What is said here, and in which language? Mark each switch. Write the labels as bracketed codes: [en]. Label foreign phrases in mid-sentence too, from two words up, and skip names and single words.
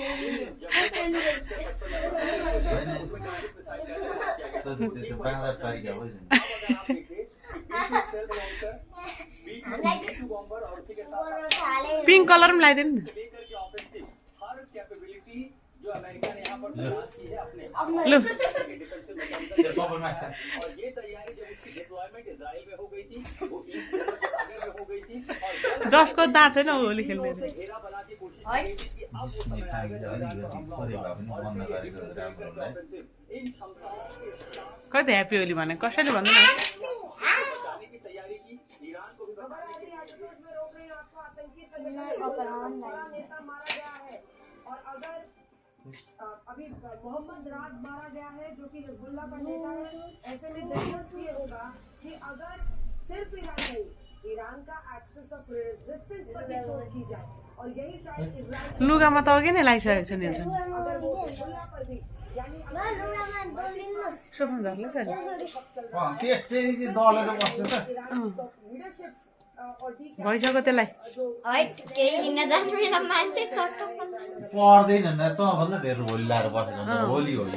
[en] pink color [ne] पनि लगाइदिनु न लु जसको दाँत छैन होली खेल्ने खै त ह्याप्पी होली भने कसैले भन्दैन [hi] अभी मोहम्मद रात मारा गया है जो कि हिजबुल्लाह का नेता है। ऐसे में दिलचस्प ये होगा कि अगर सिर्फ ईरान नहीं ईरान का [en] axis of resistance [hi] पर भी चोट की जाए और यही शायद इजराइल [ne] लुगामा त अघि नै लगाइसकेको छ नि [hi] अगर वो हिजबुल्लाह पर भी यानी [ne] सोफनदारले फेरि [hi] लीडरशिप [ne] भइसक्यो त्यसलाई है केही लिन जानु बेला मान्छे चक्क पर्दैन न त भन्दा धेरै होली लाएर बसेको होली हो यो